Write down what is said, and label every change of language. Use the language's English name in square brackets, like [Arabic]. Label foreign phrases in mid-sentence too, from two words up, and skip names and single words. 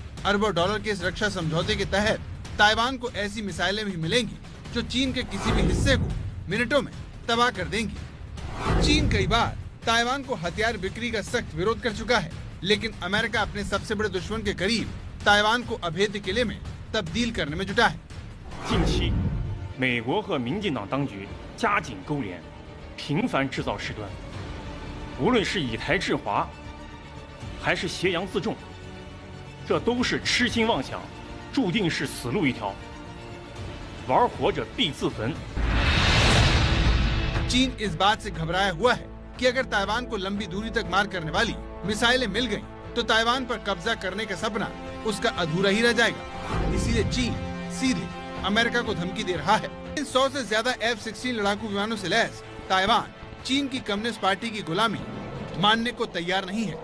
[Hindi] अरबों डॉलर के इस रक्षा समझौते के तहत ताइवान को ऐसी मिसाइलें भी मिलेंगी जो चीन के किसी भी हिस्से को मिनटों में तबाह कर देंगी। चीन कई बार ताइवान को हथियार बिक्री का सख्त विरोध कर चुका है, लेकिन अमेरिका अपने सबसे बड़े दुश्मन के करीब ताइवान को अभेद्य किले में तब्दील करने में जुटा है। [Chinese] 近期，美国和民进党当局加紧勾连，频繁制造事端，无论是以台制华，还是挟洋自重，这都是痴心妄想，注定是死路一条。玩活着必自焚。 [Hindi] चीन इस बात से घबराया हुआ है कि अगर ताइवान को लंबी दूरी तक मार करने वाली मिसाइलें मिल गईं, तो ताइवान पर कब्जा करने का सपना उसका अधूरा ही रह जाएगा। इसीलिए चीन सीधे अमेरिका को धमकी दे रहा है। 100 से ज्यादा F-16 लड़ाकू विमानों से लैस ताइवान चीन की [English] communist party [Hindi] की गुलामी मानने को तैयार नहीं है।